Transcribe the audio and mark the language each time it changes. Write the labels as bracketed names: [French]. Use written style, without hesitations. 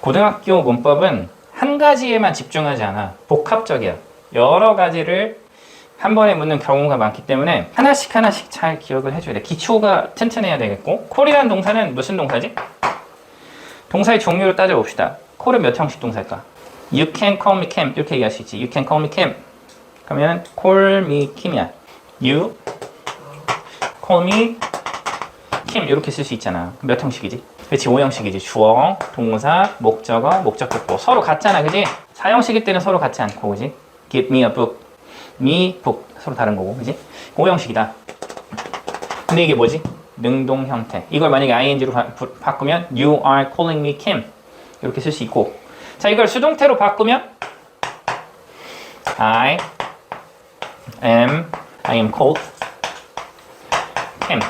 [Korean] 고등학교 문법은 한 가지에만 집중하지 않아. 복합적이야. 여러 가지를 한 번에 묻는 경우가 많기 때문에 하나씩 잘 기억을 해줘야 돼. 기초가 튼튼해야 되겠고, 콜이라는 동사는 무슨 동사지? 동사의 종류를 따져봅시다. 콜은 몇 형식 동사일까? [English] You can call me Kim [Korean] 이렇게 얘기할 수 있지. [English] You can call me Kim 그러면 call me Kim이야. You call me Kim [Korean] 이렇게 쓸 수 있잖아. 몇 형식이지? 그렇지, 5형식이지. 주어, 동사, 목적어, 목적격보 서로 같잖아, 그지? 4형식일 때는 서로 같지 않고, 그지? [English] Give me a book me, book [Korean] 서로 다른 거고, 그지? 5형식이다. 근데 이게 뭐지? 능동 형태. 이걸 만약에 ing로 바꾸면 [English] You are calling me Kim [Korean] 이렇게 쓸 수 있고, 자, 이걸 수동태로 바꾸면 [English] I am called Kim.